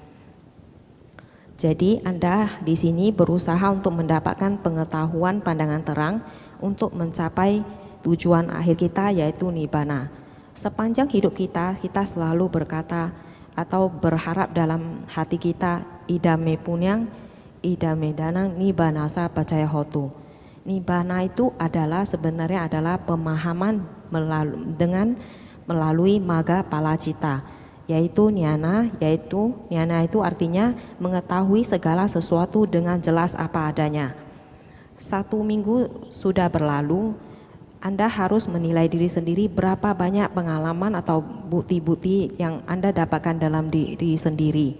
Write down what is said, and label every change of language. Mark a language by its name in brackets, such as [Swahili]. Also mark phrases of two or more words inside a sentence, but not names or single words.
[Indonesian] Jadi Anda di sini berusaha untuk mendapatkan pengetahuan pandangan terang untuk mencapai tujuan akhir kita, yaitu Nibbana. Sepanjang hidup kita selalu berkata atau berharap dalam hati kita, [Pali] idame punyang, idame danang, nibbanasa pacaya hotu. [Indonesian] Nibbana itu sebenarnya adalah pemahaman melalui [Pali] magga palacita, [Indonesian] yaitu nyana itu artinya mengetahui segala sesuatu dengan jelas apa adanya. 1 minggu sudah berlalu, Anda harus menilai diri sendiri berapa banyak pengalaman atau bukti-bukti yang Anda dapatkan dalam diri sendiri.